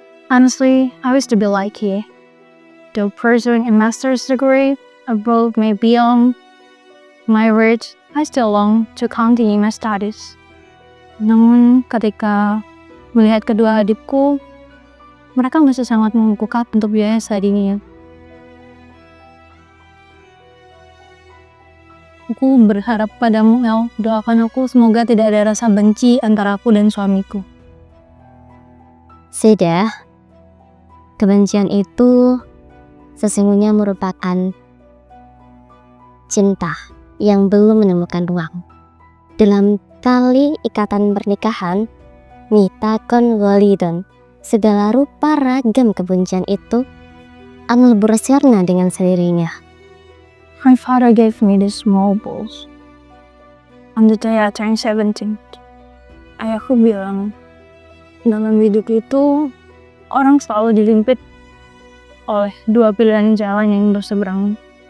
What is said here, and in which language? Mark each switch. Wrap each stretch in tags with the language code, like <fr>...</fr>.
<en>Honestly, I wish to be like you. Though pursuing a master's degree abroad may be on my route, I still long to continue my studies.</en> <id>Namun ketika melihat kedua adikku, mereka masih sangat membukukan untuk biaya studinya. Aku berharap padamu, El. Doakan aku semoga tidak ada rasa benci antara aku dan suamiku. Sudah, kebencian itu sesungguhnya merupakan cinta yang belum menemukan ruang. Dalam tali ikatan pernikahan, mitakon walidon, segala rupa ragam kebencian itu akan lebur sirna dengan sendirinya.</id> <en>My father gave me these small balls on the day I turned 17.</en> <id>Ayahku bilang, dalam hidup itu orang selalu dilimpit oleh dua pilihan jalan yang berseberangan.</id>